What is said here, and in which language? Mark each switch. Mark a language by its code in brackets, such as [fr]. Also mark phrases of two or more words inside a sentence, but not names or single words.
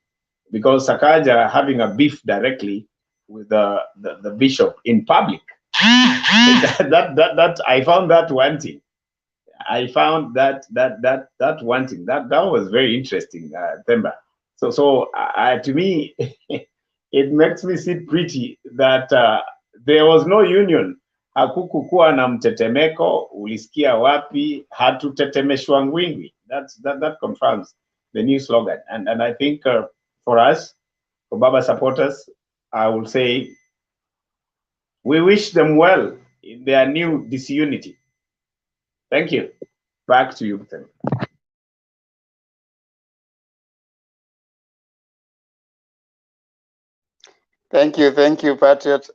[en] Because Sakaja having a beef directly with the bishop in public, that I found that wanting. I found that wanting. That was very interesting, Themba. So to me, it makes me sit pretty that there was no union. [sw] Hakukukuwa na mtetemeko, ulisikia wapi, hatutetemeshwa ngwingwi. [en] That confirms the new slogan. And I think for us, for Baba supporters, I will say we wish them well in their new disunity. Thank you. Back to you, Tim. Thank you, Patriot.